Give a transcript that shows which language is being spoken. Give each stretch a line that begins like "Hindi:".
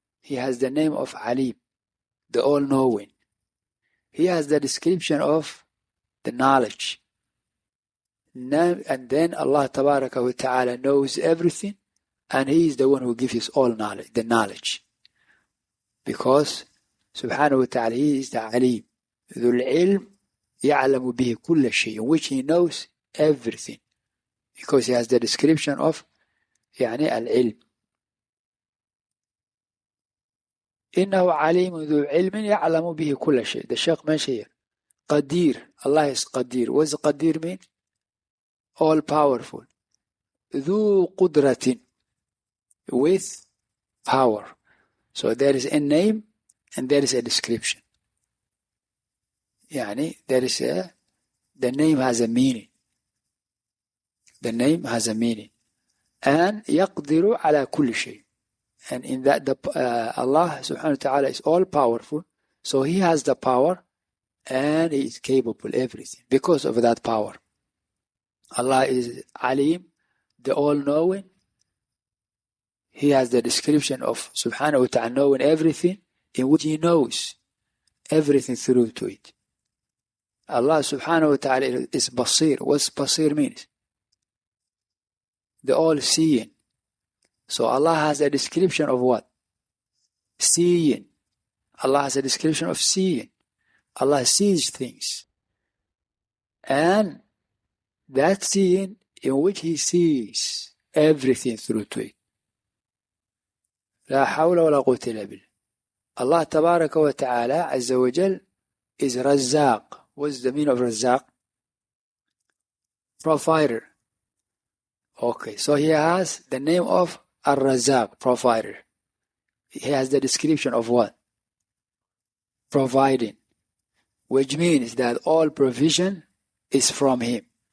English: He has the name of Alim, the all-knowing. He has the description of the knowledge. And then Allah tabaraka wa ta'ala knows everything, and He is the one who gives us all knowledge, the knowledge. Because subhanahu wa ta'ala, He is the Alim.
Arabic: ذو العلم يعلم به كل شيء,
English: in which He knows everything. Because He has the description of al-ilm.
Arabic: إنه عليم ذو علم يعلم به كل شيء.
English: The Sheikh mentioned here. Qadir. Allah is Qadir. What does Qadir mean? All powerful.
Arabic: ذو قدرة.
English: With power. So there is a name and there is a description.
Arabic: يعني
English: there is the name has a meaning. The name has a meaning. And
Arabic: يقدر على كل شيء.
English: And in that Allah subhanahu wa ta'ala is all powerful. So he has the power and he is capable of everything because of that power. Allah is Alim, the all-knowing. He has the description of subhanahu wa ta'ala knowing everything, in which he knows everything through to it. Allah subhanahu wa ta'ala is Basir. What's Basir means? The all-seeing. So Allah has a description of what? Seeing. Allah has a description of seeing. Allah sees things. And that seeing in which he sees everything through to it.
Arabic: لا حول ولا قوة إلا بالله.
English: Allah
Arabic: تبارك وتعالى عز وجل
English: is Razzaq. What's the meaning of Razzaq? Provider. Okay, so he has the name of Ar-Razzaq, provider. He has the description of what? Providing. Which means that all provision is from him.